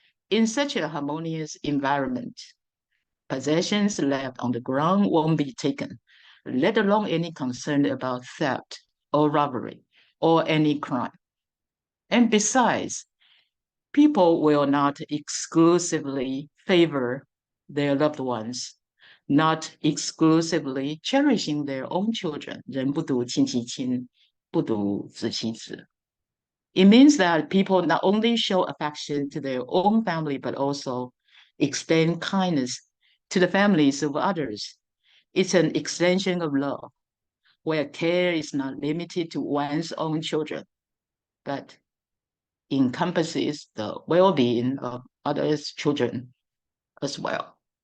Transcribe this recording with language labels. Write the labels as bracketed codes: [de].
[en] In such a harmonious environment, possessions left on the ground won't be taken, let alone any concern about theft or robbery or any crime. And besides, people will not exclusively favor their loved ones, not exclusively cherishing their own children. [zh] 人不独亲其亲，不独子其子. [en] It means that people not only show affection to their own family, but also extend kindness to the families of others. It's an extension of love, where care is not limited to one's own children, but encompasses the well-being of others' children as well.